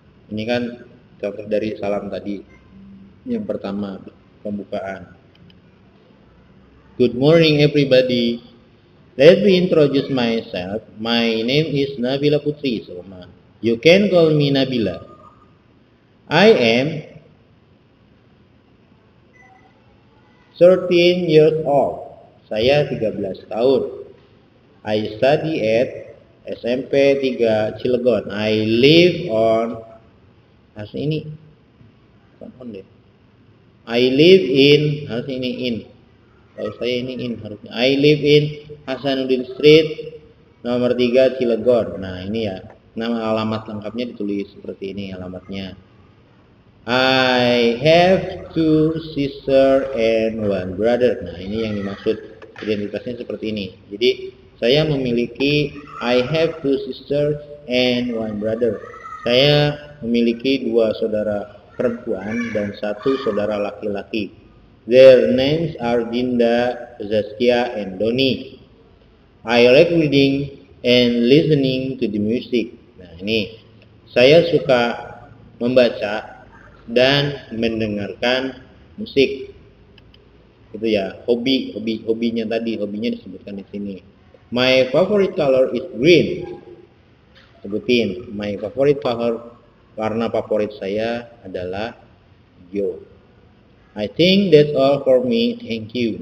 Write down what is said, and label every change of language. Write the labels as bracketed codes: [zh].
[id] Ini kan contoh dari salam tadi. Yang pertama, pembukaan. [en] Good morning everybody. Let me introduce myself. My name is Nabila Putri. You can call me Nabila. I am 13 years old. [id] Saya 13 tahun. [en] I study at SMP 3 Cilegon. I live on [id] harus ini. [en] I live in [id] harus ini [en] in. [id] Kalau saya ini in harusnya. [en] I live in Hasanuddin Street nomor 3 Cilegon. [id] Nah, ini ya. Nama alamat lengkapnya ditulis seperti ini alamatnya. [en] I have 2 sisters and 1 brother. [id] Nah, ini yang dimaksud identitasnya seperti ini. Jadi, saya memiliki [en] I have 2 sisters and 1 brother. [id] Saya memiliki 2 saudara perempuan dan 1 saudara laki-laki. [en] Their names are Dinda, Zaskia, and Doni. I like reading and listening to the music. [id] Nah, ini saya suka membaca dan mendengarkan musik. Itu ya, hobinya disebutkan di sini. [en] My favorite color is green. [id] Sebutin, [en] my favorite color, [id] warna favorit saya adalah hijau. [en] I think that's all for me, thank you.